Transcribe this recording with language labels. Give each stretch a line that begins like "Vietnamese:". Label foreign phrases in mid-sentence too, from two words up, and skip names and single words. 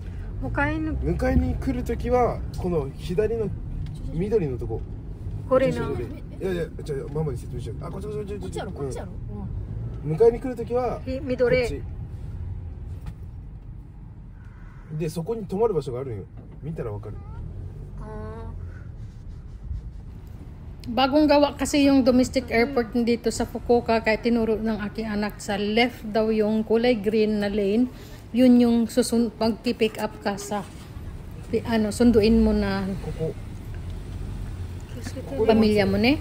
Japanese: 迎えに来るときは、この左の緑のとこ。これの。いやいや、じゃあママに説明しよう。あ、こっちこっちこっちやろ、こっちやろ。迎えに来るときは、緑。で、そこに泊まる場所があるんよ。見たらわかる。
Filipino: Bagong gawa kasi yung
English: domestic airport
Filipino: dito sa Fukuoka, kaya tinuro ng aking anak sa left daw yung kulay green na lane. Yun yung pag-pick up ka sa sunduin mo na pamilya mo ne.